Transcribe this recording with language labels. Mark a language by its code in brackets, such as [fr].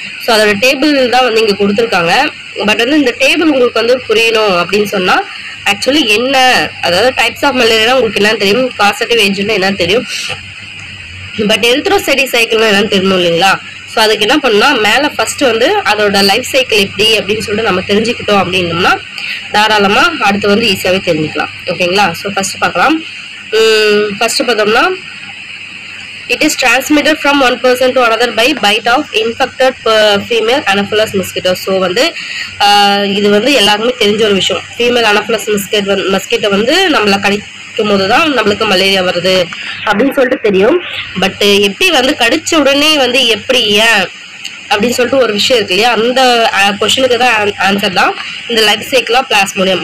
[ta] So அதோட table தான் வந்து இங்கே கொடுத்துருக்காங்க. பட் வந்து இந்த டேபிள் உங்களுக்கு வந்து புரியணும் அப்படின்னு சொன்னால் ஆக்சுவலி என்ன, அதாவது டைப்ஸ் ஆஃப் மலேரியா உங்களுக்கு என்னன்னு தெரியும், காசட்டிவ் ஏஜென்ட்னா என்னன்னு தெரியும், பட் எரித்ரோசைடி சைக்கிள்னா என்னன்னு தெரியணும் இல்லைங்களா. ஸோ அதுக்கு என்ன பண்ணால் மேலே ஃபர்ஸ்ட் வந்து அதோட லைஃப் சைக்கிள் எப்படி அப்படின்னு சொல்லிட்டு நம்ம தெரிஞ்சுக்கிட்டோம் அப்படின்னோம்னா தாராளமாக அடுத்து வந்து ஈஸியாகவே தெரிஞ்சுக்கலாம். ஓகேங்களா. ஸோ ஃபர்ஸ்ட் பார்க்கலாம். [en] first [ta] பார்த்தோம்னா [en] it is transmitted from one person to another by bite of infected female anopheles mosquito. [ta] So வந்து இது வந்து எல்லாருக்குமே தெரிஞ்ச ஒரு விஷயம். ஃபீமேல் அனோஃபலஸ் மஸ்கிட்டோ வந்து நம்மளை கடிக்கும் போது தான் நம்மளுக்கு மலேரியா வருது அப்படின்னு சொல்லிட்டு தெரியும். பட் எப்படி வந்து கடிச்ச உடனே வந்து எப்படி ஏன் அப்படின்னு சொல்லிட்டு ஒரு விஷயம் இருக்கு இல்லையா, அந்த கொஸ்டினுக்கு தான் ஆன்சர் தான் இந்த லைஃப் சைக்கிள் ஆஃப் பிளாஸ்மோடியம்.